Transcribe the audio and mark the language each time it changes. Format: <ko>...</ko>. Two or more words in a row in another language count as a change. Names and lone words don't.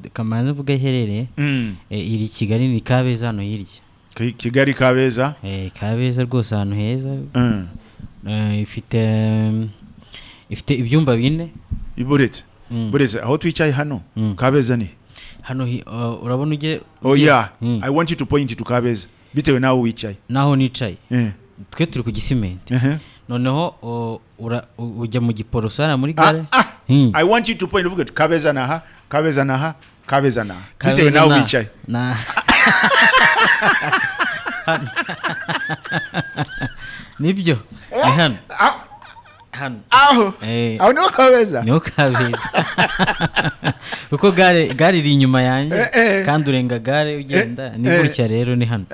<rw>Kamanzi vuga iherereye. Iri Kigali ni Kabeza hano hirya. Kigali Kabeza. Kabeza rwose ahantu heza. Ifite ibyumba 4. Buretse aho twicaye hano Kabeza ni. Hano urabona uje.</rw> <en>Oh yeah. I want you to point to Kabeza.</en> <rw>Bitewe naho wicaye. Naho nicaye. Twe turi ku gisimenti. Noneho ujya mu giporosara muri gare.</rw> <en>I want you to point</en> <rw>uvuga Kabeza naha, Kabeza naha, Kabeza naha. Bitewe naho wicaye. Nibyo. Hano. Hano. Aho niho Kabeza. Niho Kabeza. Uko gare iri inyuma yanjye kandi urenga gare ugenda ni gutya rero ni hano.</rw>